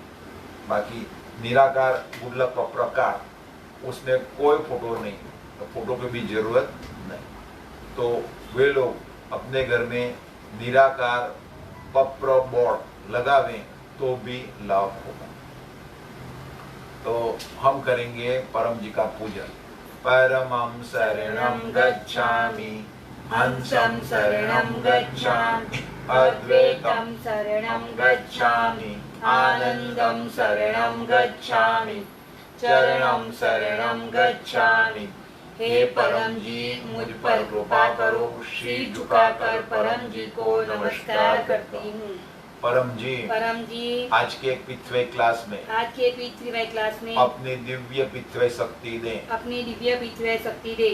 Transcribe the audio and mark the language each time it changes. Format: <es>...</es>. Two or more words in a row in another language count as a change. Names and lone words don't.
<hi>बाकी निराकार गुडलक का प्रकार, उसमें कोई फोटो नहीं, तो फोटो की भी जरूरत नहीं। तो वे लोग अपने घर में निराकार पप्र बोर्ड लगावें तो भी लाभ होगा। तो हम करेंगे परम जी का पूजन।</hi> <sa>परमं शरणं गच्छामि, हंसं शरणं गच्छामि, अद्वैतं शरणं गच्छामि, आनंदं शरणं गच्छामि, चरणं शरणं गच्छामि।</sa> <hi>हे परम जी, मुझ पर कृपा करो। श्री झुकाकर परम जी को नमस्कार करती हूँ। परम जी आज के</hi> <en>pathway class</en> <hi>में अपनी दिव्य पिथवे शक्ति दे।</hi>